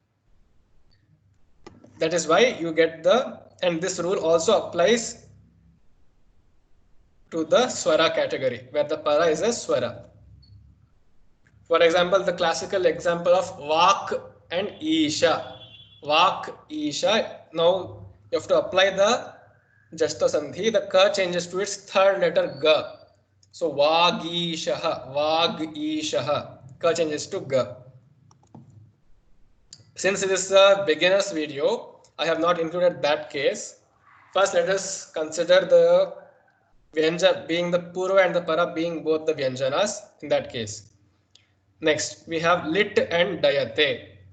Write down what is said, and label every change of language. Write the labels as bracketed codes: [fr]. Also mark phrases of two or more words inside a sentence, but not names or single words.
[en] That is why you get and this rule also applies to the swara category, where the para is a swara. For example, the classical example of vak and isha. Vak, isha. Now you have to apply the Jashtva Sandhi. The ka changes to its third letter ga. So vagishaha, vagishaha. Ka changes to ga. Since this is a beginner's video, I have not included that case. First, let us consider the Vyanjana being the Purva and the Para being both the Vyanjanas in that case. Next, we have lit and dayate.